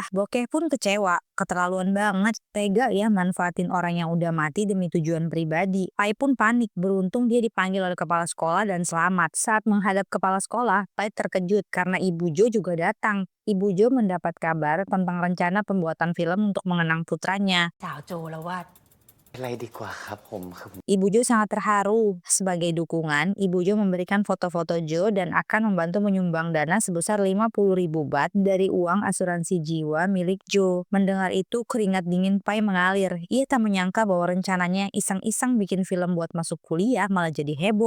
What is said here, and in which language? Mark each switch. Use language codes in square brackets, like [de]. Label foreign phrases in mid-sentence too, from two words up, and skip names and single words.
[id] Bokeh pun kecewa, keterlaluan banget, tega ya manfaatin orang yang udah mati demi tujuan pribadi. Pai pun panik, beruntung dia dipanggil oleh kepala sekolah dan selamat. Saat menghadap kepala sekolah, Pai terkejut karena Ibu Jo juga datang. Ibu Jo mendapat kabar tentang rencana pembuatan film untuk mengenang putranya. [th] เป็นไรดีกว่าครับผมคือ [id] Ibu Jo sangat terharu. Sebagai dukungan, Ibu Jo memberikan foto-foto Jo dan akan membantu menyumbang dana sebesar 50.000 baht dari uang asuransi jiwa milik Jo. Mendengar itu, keringat dingin Pai mengalir. Ia tak menyangka bahwa rencananya iseng-iseng bikin film buat masuk kuliah malah jadi heboh.